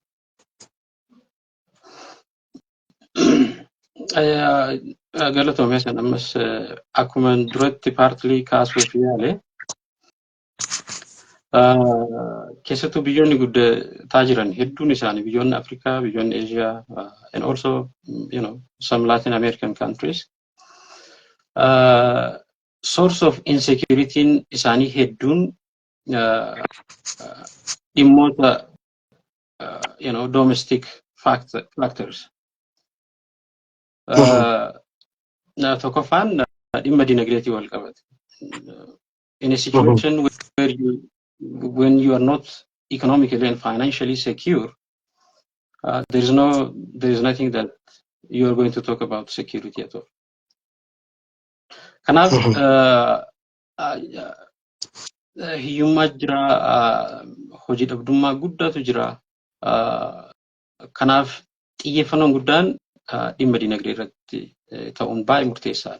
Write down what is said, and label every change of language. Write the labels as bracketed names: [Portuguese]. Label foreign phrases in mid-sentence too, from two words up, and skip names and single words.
[Oromo] Galatoomee san ammas akkuma duratti paartilii kaasuuf yaale keessattuu biyyoonni guddataa jiran hedduun isaanii biyyoonni Afrikaa, biyyoonni Asia, [English] and also some Latin American countries source of insecurity [Oromo] isaanii hedduun dhimmoota [English] domestic factors. [Oromo] Tokkoffaan dhimma dinagdeetii wal qabate. [English] In a situation where when you are not economically and financially secure, there is nothing that you are going to talk about security at all. [Oromo] Kanaaf hiyyummaa jira, hojii dhabdummaa guddaatu jira. Kanaaf xiyyeeffannoon guddaan dhimma dinagdee irratti ta'uun baay'ee murteessaadha.